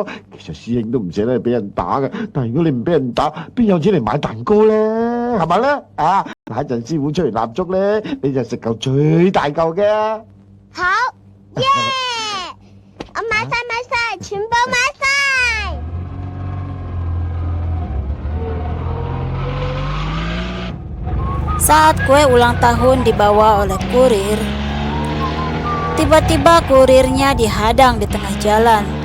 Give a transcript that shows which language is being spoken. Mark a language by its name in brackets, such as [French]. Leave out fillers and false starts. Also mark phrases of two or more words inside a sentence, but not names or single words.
[Cantonese] 其實師兄都唔捨得俾人打嘅，但係如果你唔俾人打，邊有錢嚟買蛋糕咧？係咪咧？啊！嗱，一陣師傅出嚟蠟燭咧，你就食嚿最大嚿嘅。好，耶！我買晒，全部買晒。 [Indonesian] Saat kue ulang tahun dibawa oleh kurir, tiba-tiba kurirnya dihadang di tengah jalan.